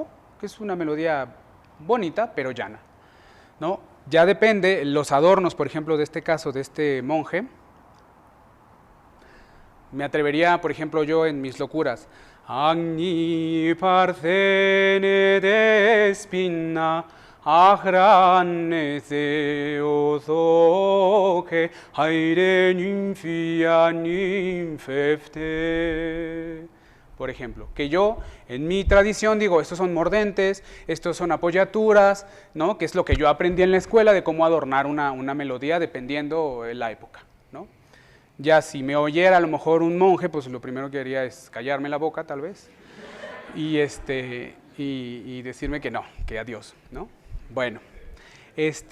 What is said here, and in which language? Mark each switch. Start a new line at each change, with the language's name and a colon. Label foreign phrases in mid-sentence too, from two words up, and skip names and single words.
Spanish: Que es una melodía bonita, pero llana, ¿no? Ya depende, los adornos, por ejemplo, de este caso, de este monje. Me atrevería, por ejemplo, yo en mis locuras,
Greek: Αγνή Παρθένε Δέσποινα άχραντε Θεοτόκε χαίρε Νύμφη ανύμφευτε.
Spanish: Por ejemplo, que yo en mi tradición digo, estos son mordentes, estos son apoyaturas, ¿no? Que es lo que yo aprendí en la escuela de cómo adornar una melodía dependiendo de la época, ¿no? Ya si me oyera a lo mejor un monje, pues lo primero que haría es callarme la boca, tal vez, y decirme que no, que adiós, ¿no?